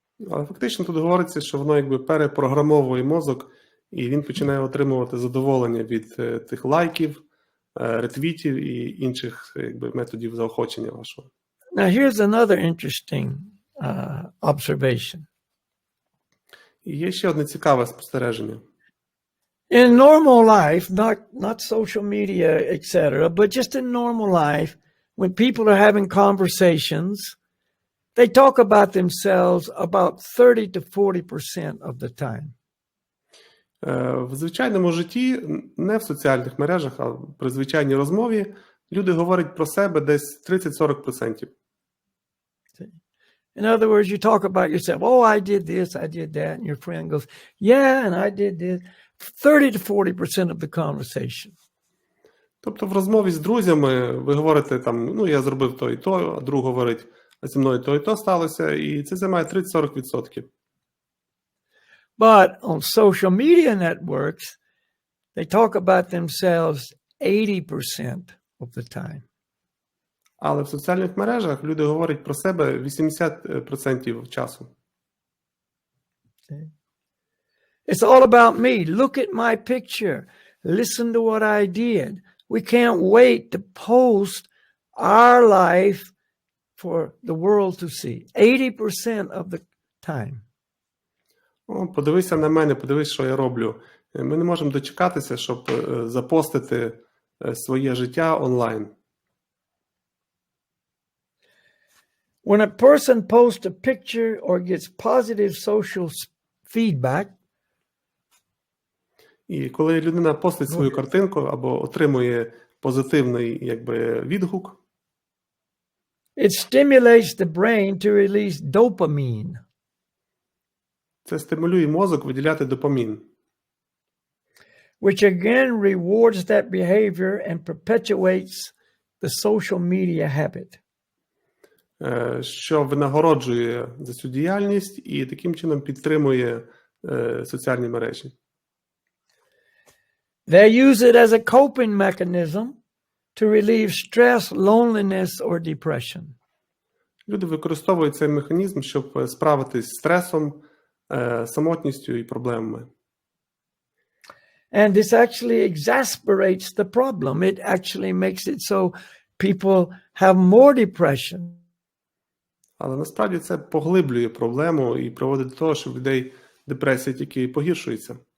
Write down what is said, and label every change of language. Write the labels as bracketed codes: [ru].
[uk] Але фактично тут говориться, що воно якби перепрограмовує мозок, і він починає отримувати задоволення від тих лайків, ретвітів і інших якби методів заохочення вашого. [en] Now here's another interesting observation. [uk] І є ще одне цікаве спостереження. [en] In normal life, not social media, etc., but just in normal life, when people are having conversations, they talk about themselves about 30 to 40% of the time. [uk] В звичайному житті, не в соціальних мережах, а при звичайній розмові, люди говорять про себе десь 30-40%. [en] In other words, you talk about yourself. Oh, I did this, I did that. And your friend goes, yeah, and I did this. 30 to 40% of the conversation. [uk] Тобто в розмові з друзями ви говорите там, я зробив то і то, а друг говорить, а зі мною то і то сталося, і це займає 30-40%. [en] But on social media networks, they talk about themselves 80% of the time. [uk] Але в соціальних мережах люди говорять про себе 80% часу. [en] It's all about me. Look at my picture. Listen to what I did. We can't wait to post our life for the world to see. 80% of the time. [uk] Подивися на мене, подивись, що я роблю. Ми не можемо дочекатися, щоб запостити своє життя онлайн. [en] When a person posts a picture or gets positive social feedback, [uk] і коли людина постить свою картинку або отримує позитивний відгук, [en] it stimulates the brain to release dopamine. [uk] Це стимулює мозок виділяти допамін, [en] which again rewards that behavior and perpetuates the social media habit. [uk] Що винагороджує за цю діяльність і таким чином підтримує соціальні мережі. [en] They use it as a coping mechanism to relieve stress, loneliness or depression. [uk] Люди використовують цей механізм, щоб справитись з стресом, самотністю і проблемами. [en] And this actually exasperates the problem. It actually makes it so people have more depression. [uk] Але насправді це поглиблює проблему і приводить до того, що в людей депресія тільки погіршується.